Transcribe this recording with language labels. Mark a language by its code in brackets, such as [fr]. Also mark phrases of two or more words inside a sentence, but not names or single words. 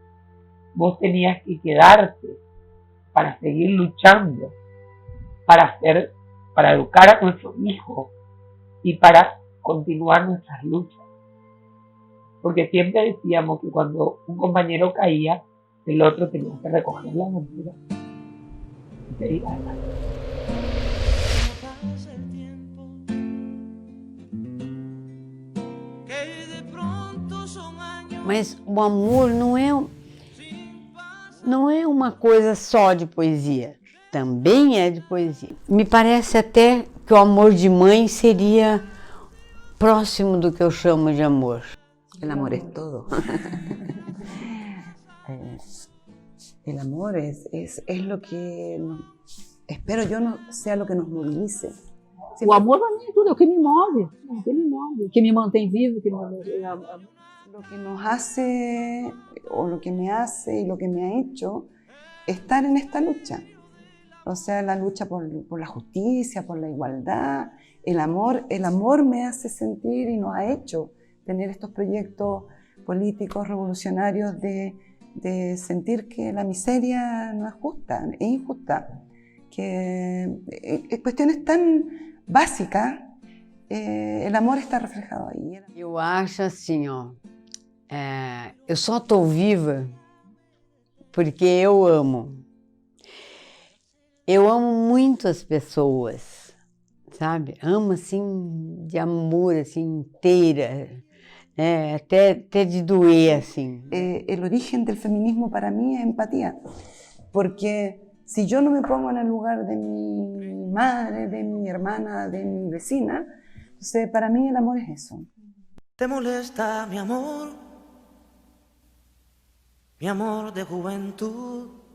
[es] Vos tenías que quedarte para seguir luchando, para educar a nuestros hijos y para continuar nuestras luchas. Porque siempre decíamos que cuando un compañero caía, el otro tenía que recoger la bandera y seguir adelante. [pt] Mas o amor não é uma coisa só de poesia, também é de poesia. Me parece até que o amor de mãe seria próximo do que eu chamo de amor. [es] El amor es todo. El amor es lo que, espero yo, no sea lo que nos movilice. [pt] O amor para mim é tudo, é o que me move, o que me mantém vivo, [es] Lo que nos hace, o lo que me hace y lo que me ha hecho estar en esta lucha. O sea, la lucha por la justicia, por la igualdad. El amor me hace sentir y nos ha hecho tener estos proyectos políticos revolucionarios de sentir que la miseria no es justa, es injusta. Que cuestiones tan básicas, el amor está reflejado ahí. [pt] Eu acho assim, ó, eu só estou viva porque eu amo. Eu amo muito as pessoas, sabe? Amo assim, de amor, assim, inteira, até de doer, assim. [es] El origen del feminismo para mí es empatía, porque si yo no me pongo en el lugar de mi madre, de mi hermana, de mi vecina, entonces para mí el amor es eso. ¿Te molesta mi amor de juventud?